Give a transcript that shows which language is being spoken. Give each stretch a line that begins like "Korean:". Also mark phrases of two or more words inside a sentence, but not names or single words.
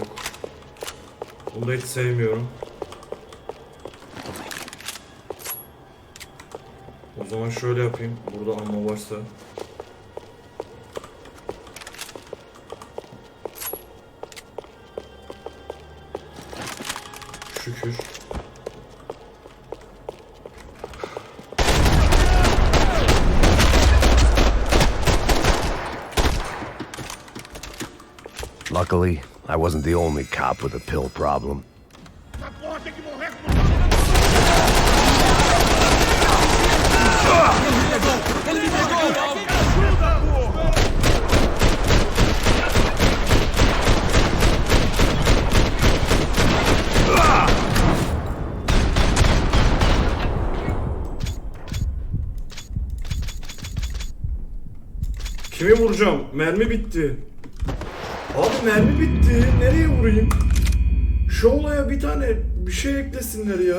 Turkish: Bunu da hiç sevmiyorum. O zaman şöyle yapayım. Burada ammo varsa. Şükür.
English: Luckily, I wasn't the only cop with a pill problem.
Portuguese: Essa porra tem que morrer com Ele me pegou! ajuda, porra!
Turkish: Kimi vuracağım? Mermi bitti. Abi mermi bitti. Nereye vurayım? Şu olaya bir tane bir şey eklesinler ya.